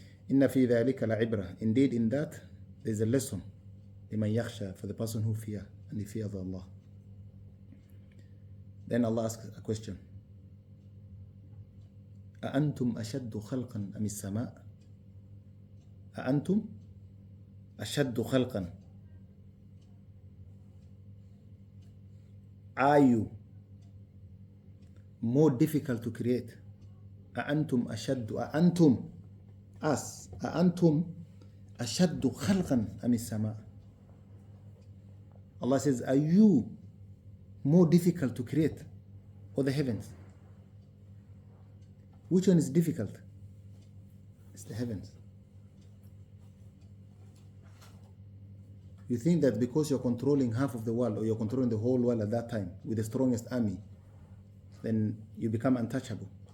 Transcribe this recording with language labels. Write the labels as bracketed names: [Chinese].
[Arabic] إن في ذلك لعبرة. [English] Indeed, in that there is a lesson [Arabic] لمن يخشى, [English] for the person who fear and he fears Allah. Then Allah asks a question. [Arabic] أأنتم أشد خلقا أم السماء؟ أأنتم أشد خلقا. [English] Are you more difficult to create? [Arabic] أأنتم أشد, أأنتم, us, أأنتم أشد خلقا أم السماء. [English] Allah says, are you more difficult to create or the heavens? Which one is difficult? It's the heavens. You think that because you're controlling half of the world or you're controlling the whole world at that time with the strongest army, then you become untouchable.